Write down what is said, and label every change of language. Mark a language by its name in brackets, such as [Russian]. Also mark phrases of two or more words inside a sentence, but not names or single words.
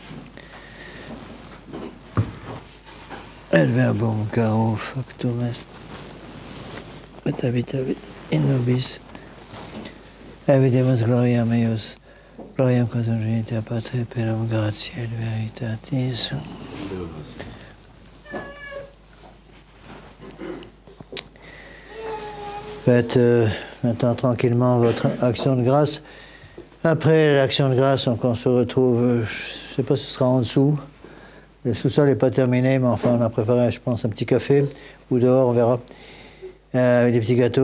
[Latin] Et verbum caro factum est, et habitavit in nobis, et videmus gloriam eius, gloriam quod unigenitor Patri, per gratiae et veritatis. [French] Faites maintenant tranquillement votre action de grâce. Après l'action de grâce, on se retrouve, je ne sais pas si ce sera en dessous. Le sous-sol n'est pas terminé, mais enfin on a préparé, je pense, un petit café, ou dehors, on verra, avec des petits gâteaux.